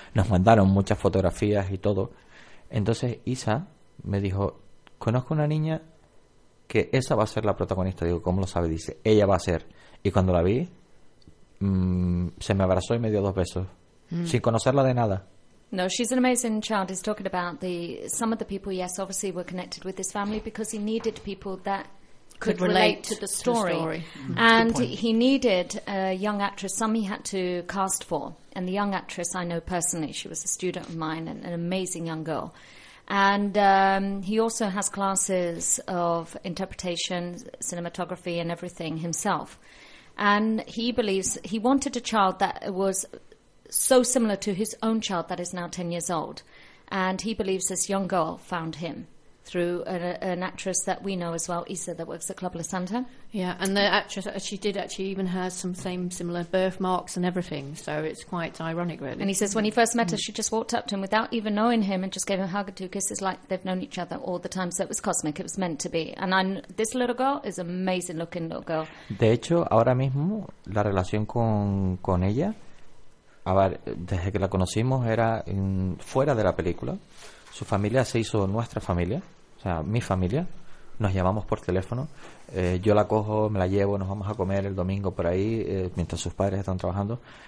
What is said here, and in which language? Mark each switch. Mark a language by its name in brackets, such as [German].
[Spanish] Nos mandaron muchas fotografías y todo. Entonces Isa me dijo, conozco una niña que esa va a ser la protagonista. Digo, ¿cómo lo sabe? Dice, ella va a ser. Y cuando la vi, se me abrazó y me dio dos besos, sin conocerla de nada. [English] No, she's an amazing child. He's talking about the some of the people, yes, obviously were connected with this family because he needed people that could relate to the story. And he needed a young actress, some he had to cast for. And the young actress I know personally, she was a student of mine and an amazing young girl. And he also has classes of interpretation, cinematography and everything himself. And he believes, he wanted a child that was so similar to his own child that is now 10 years old. And he believes this young girl found him through an actress that we know as well, Issa, that works at Club La Santa. Yeah, and the actress, she did actually even have some same similar birthmarks and everything. So it's quite ironic, really. And he says when he first met her, she just walked up to him without even knowing him and just gave him a hug or two kisses, like they've known each other all the time. So it was cosmic, it was meant to be. And this little girl is an amazing looking little girl. [Spanish] De hecho, ahora mismo, la relación con ella, a ver, desde que la conocimos era fuera de la película. Su familia se hizo nuestra familia, o sea, mi familia. Nos llamamos por teléfono. Yo la cojo, me la llevo, nos vamos a comer el domingo por ahí, mientras sus padres están trabajando.